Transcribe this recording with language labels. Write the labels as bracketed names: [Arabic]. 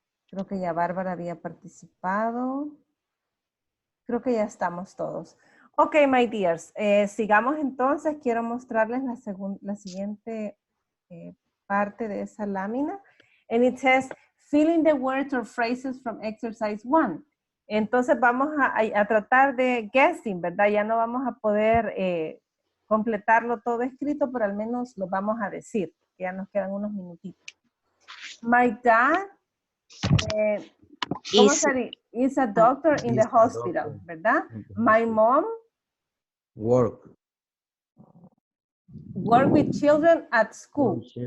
[Spanish] Creo que ya Bárbara había participado. Creo que ya estamos todos. [English] Ok, my dears. [Spanish] Sigamos entonces. Quiero mostrarles la siguiente parte de esa lámina. [English] And it says, fill in the words or phrases from exercise 1. [Spanish] Entonces vamos a tratar de guessing, ¿verdad? Ya no vamos a poder completarlo todo escrito, pero al menos lo vamos a decir. Ya nos quedan unos minutitos. [English] My dad... [Spanish] ¿Cómo sería? [English] Is a doctor in the hospital, [Spanish] ¿verdad? [English] My mom work with children at school.